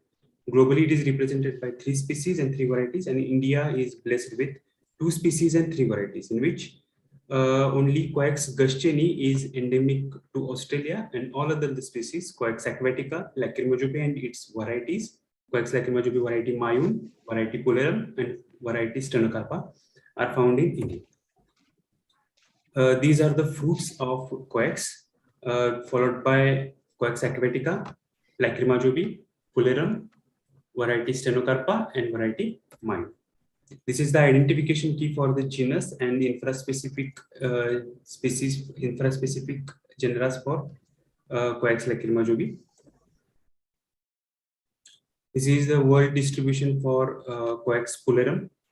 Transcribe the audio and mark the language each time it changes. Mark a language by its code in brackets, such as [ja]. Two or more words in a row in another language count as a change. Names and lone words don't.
[en] Globally, it is represented by 3 species and 3 varieties, and India is blessed with 2 species and 3 varieties, in which only Coax guscheni is endemic to Australia, and all other species, Coax aquatica, lacrima jubi, and its varieties, Coax lacrima jubi variety Mayun, variety Pulerum, and variety Stenocarpa, are found in India. These are the fruits of Coax, followed by Coax aquatica, lacrima jubi, Pulerum, variety Stenocarpa, and variety Mayun. This is the identification key for the genus and infraspecific species, infraspecific genera for Coax lacrima jubi. This is the world distribution for Coax Pulerum.